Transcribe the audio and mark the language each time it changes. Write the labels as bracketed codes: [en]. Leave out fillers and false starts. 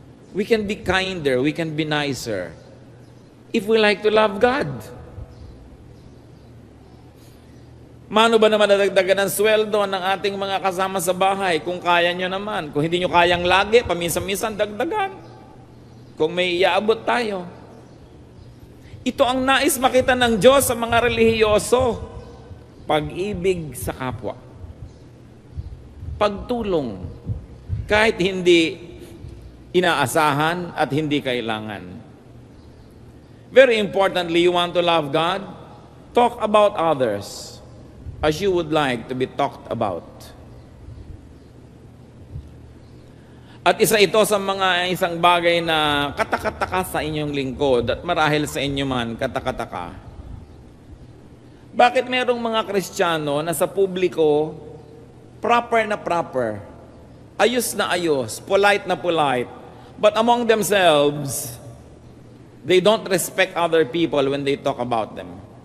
[en] We can be kinder, we can be nicer if we like to love God. [tl] Mano ba naman nadagdagan ng sweldo ng ating mga kasama sa bahay kung kaya nyo naman? Kung hindi nyo kayang lagi, paminsan-minsan dagdagan. Kung may iaabot tayo. Ito ang nais makita ng Diyos sa mga relihiyoso. Pag-ibig sa kapwa. Pagtulong. Kahit hindi inaasahan at hindi kailangan. [en] Very importantly, you want to love God? Talk about others as you would like to be talked about. [tl] At isa ito sa mga isang bagay na katakataka sa inyong lingkod at marahil sa inyo man katakataka. Bakit merong mga Kristiyano na sa publiko proper na proper, ayos na ayos, polite na polite, [en] but among themselves, they don't respect other people when they talk about them.